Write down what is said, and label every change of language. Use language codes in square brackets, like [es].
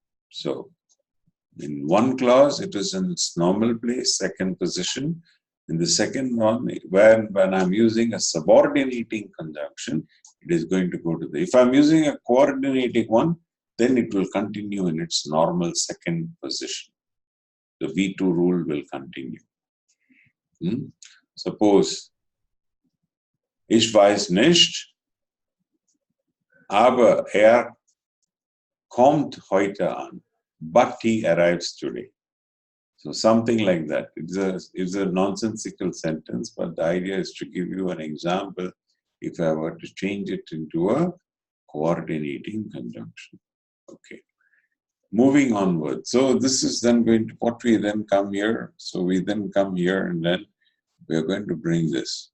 [en] So, in one clause, it is in its normal place, second position. In the second one, when I'm using a subordinating conjunction, it is going to go to the, if I'm using a coordinating one, then it will continue in its normal second position. The V2 rule will continue. Suppose, [de] ich weiß nicht, aber kommt heute an, [en] but he arrives today. So something like that. It's a nonsensical sentence, but the idea is to give you an example if I were to change it into a coordinating conjunction. Okay. Moving onward. So this is then going to, what we then come here. So we then come here and then we are going to bring this.